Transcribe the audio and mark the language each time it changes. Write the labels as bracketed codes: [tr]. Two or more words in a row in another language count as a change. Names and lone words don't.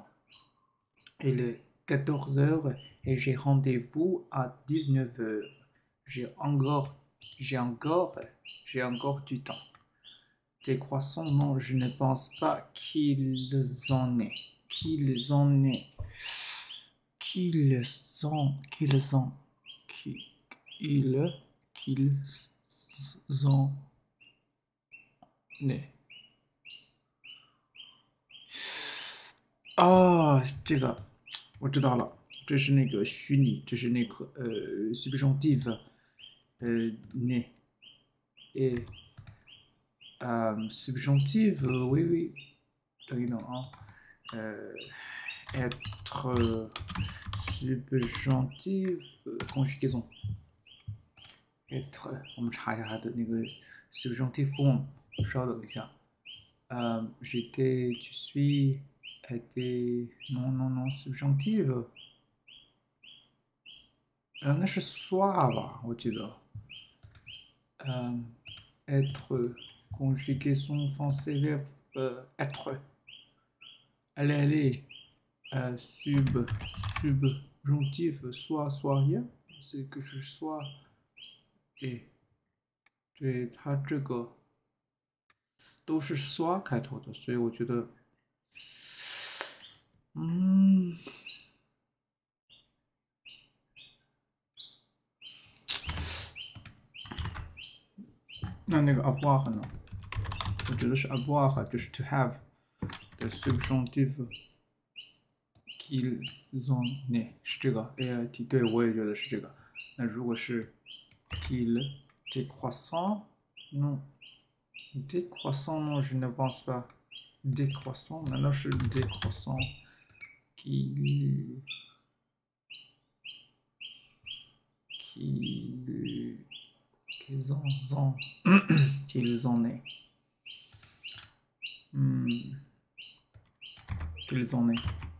[fr] Il est 14h et j'ai rendez-vous à 19h. J'ai encore du temps. Décroissant, non, je ne pense pas qu'ils en aient. Qu'ils en aient. [zh] Ah, 这个我知道了，这是那个虚拟，这是那个 [fr] subjonctif né et subjonctif oui [zh] 等一等啊 [fr] être subjonctif conjugaison être [zh] 我们查一下它的那个 [fr] subjonctif form [zh] 稍等一下 [fr] j'étais tu suis était non subjonctif [zh] 那是 [fr] soit [zh] 吧我记得 [fr] être conjugaison français verbe être allez subjonctif subjonctif soit rien， [zh] 是个是soit，哎，对，它这个都是soit开头的，所以我觉得，那个 avoir 呢？我觉得是 avoir，就是 [en] to have [zh] 的 subjonctif [fr] qu'ils ont né [zh] 是这个 ait， 对我也觉得是这个。那如果是 [fr] qu'ils décroissant non décroissant non je ne pense pas décroissant [zh] 难道是 [fr] décroissant qu'ils qu'ils en aient qu'ils en aient